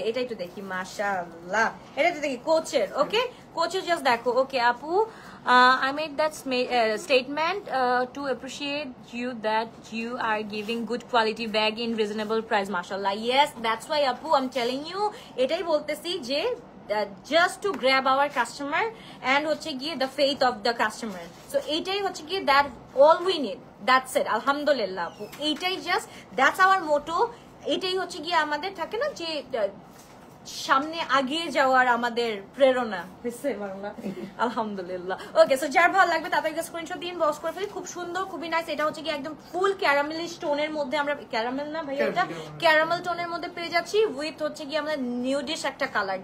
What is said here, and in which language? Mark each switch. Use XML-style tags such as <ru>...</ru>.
<bn>এটাই একটু দেখি। মাশাআল্লাহ, এটা তো দেখি কোচের। ওকে, কোচের জাস্ট দেখো। ওকে আপু,</bn> <en>I made that statement to appreciate you that you are giving good quality bag in reasonable price. Mashallah. Yes, that's why Apu, I'm telling you,</en> <bn>etai boltesi je</bn> <en>just to grab our customer and</en> <bn>হচ্ছে গিয়ে</bn> <en>the faith of the customer. So</en> <bn>এটাই হচ্ছে গিয়ে</bn> <en>that all we need. That's it. Alhamdulillah আপু, এটাই just that's our motto.</en> <bn>এটাই হচ্ছে গিয়ে আমাদের থাকে না যে সামনে আগিয়ে যাওয়ার আমাদের প্রেরণা হয়েছে বাংলা। আলহামদুলিল্লাহ। ওকে, সো যার ভালো লাগবে তাড়াতাড়ি স্ক্রিনশট দিন, বক্স করে ফেলি। খুব সুন্দর, খুবই নাইস। এটা হচ্ছে কি একদম ফুল ক্যারামেলিশ টোনের মধ্যে, আমরা ক্যারামেল না ভাই, এটা ক্যারামেল টোনের মধ্যে পেয়ে যাচ্ছি উইথ হচ্ছে গিয়ে আমাদের নিউডিশ একটা কালার।</bn>